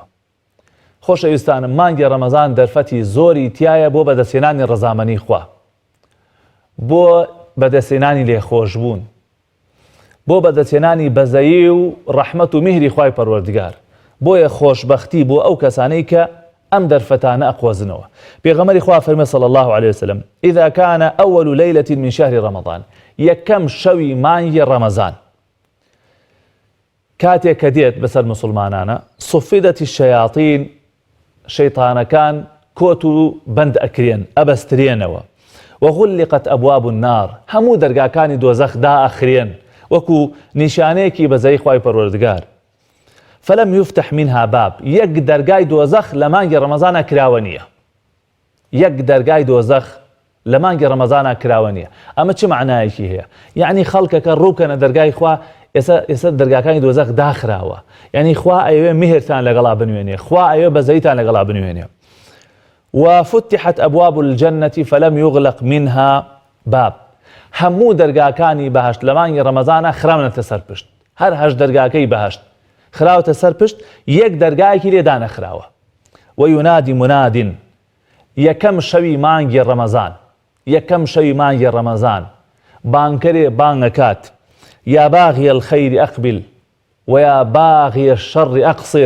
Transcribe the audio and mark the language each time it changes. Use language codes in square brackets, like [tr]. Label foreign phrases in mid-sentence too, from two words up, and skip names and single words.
[ckb] خۆشەویستانم، مانگی ڕەمەزان دەرفەتی زۆری تایە بۆ بەدەستێنانی ڕەزامەنی خوا، بۆ بەدەستێنانی لێخۆشبوون، بۆ بەدەستێنانی بەزەیی و ڕەحمەت و میهری خوای پەروەردگار، بۆیە خۆشبەختی بۆ ئەو کەسانەی کە ئەم دەرفەتانە ئەخۆزنەوە. پێغەمبەری خوا فەرمێ [ar] صلی الله عليه وسلم: إذا كان أول ليلة من شهر رمضان، [ckb] یەکەم شەوی مانگی ڕەمەزان کاتێک کە دێت بەسەر مسلمانانە، [ar] صفدت الشياطين، [ckb] شەیطانەکان کۆت و بەند ئەکرێن، ئەبەسترێنەوە، [ar] وغلقت أبواب النار، [ckb] هەموو دەرگاکانی دۆزەخ دائەخرێن وەکو نیشانەیەکی بەزەی خوای پەروەردگار. [ar] فلم يفتح منها باب، [ckb] یەک دەرگای دۆزەخ لە مانگی ڕەمەزانە کراوە نییە، یەک دەرگای دۆزەخ لە مانگی ڕەمەزانە کراوە نییە. ئەمە چه معنایەکی هەیە؟ یعنی خەڵکەکە ڕووکەنە دەرگای خوا، ئێستا دەرگاکانی دۆزەخ داخراوە، یعنی خوا ئەوێ میهرتان لەگەڵا بنوێنێ، خوا ئەوێ بەزەیتان لەگەڵا بنوێنێ. [ar] وفتحت أبواب الجنة فلم يغلق منها باب، [ckb] هەموو دەرگاکانی بەهەشت لە مانگی ڕەمەزانە خراونەتە سەر پشت، هەر 8 دەرگاکەی بەهەشت خراوەتە سەر پشت، یەک دەرگایەکی لێ دانەخراوە. [ar] وينادي مناد، [ckb] یەکەم شەوی مانگی ڕەمەزان، یەکەم شەوی مانگی ڕەمەزان بانکەرێ بانگەکات: [ar] یا باغی الخەیر ئەقبل ویا باغی الشەڕ ئەقصر.